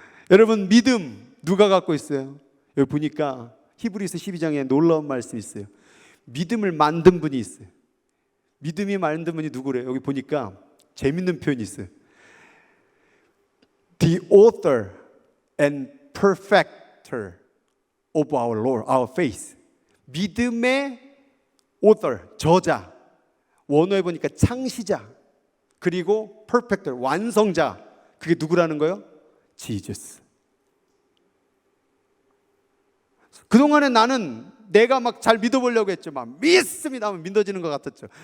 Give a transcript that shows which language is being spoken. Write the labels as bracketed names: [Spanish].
[Korean] 여러분, 믿음 누가 갖고 있어요? 여기 보니까 히브리서 12장에 놀라운 말씀이 있어요. 믿음을 만든 분이 있어요. 믿음이 만든 분이 누구래요? 여기 보니까 재밌는 표현이 있어요. [English] The author and perfecter of our Lord, our faith. [Korean] 믿음의 author, 저자. 원어에 보니까 창시자, 그리고 perfecter, 완성자. 그게 누구라는 거예요? Jesus. 그동안에 나는 내가 막 잘 믿어보려고 했죠. 막 믿습니다 하면 믿어지는 것 같았죠.